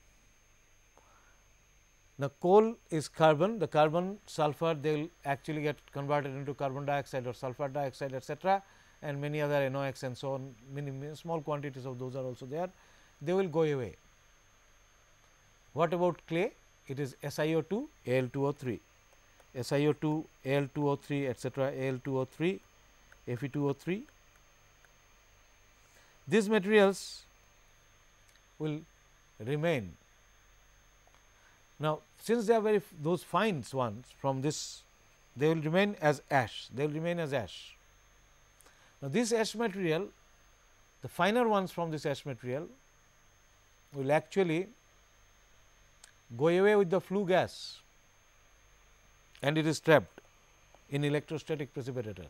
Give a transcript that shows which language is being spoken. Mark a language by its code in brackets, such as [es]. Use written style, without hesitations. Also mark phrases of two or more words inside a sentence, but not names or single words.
[en] The coal is carbon, the carbon sulfur, they will actually get converted into carbon dioxide or sulfur dioxide, etcetera, and many other NOx and so on, many small quantities of those are also there, they will go away. What about clay? It is SiO2, Al2O3, SiO2, Al2O3, etcetera, Al2O3, Fe2O3. These materials will remain. Now, since they are very those fine ones from this, they will remain as ash, they will remain as ash. Now, this ash material, the finer ones from this ash material will actually go away with the flue gas, and it is trapped in electrostatic precipitators.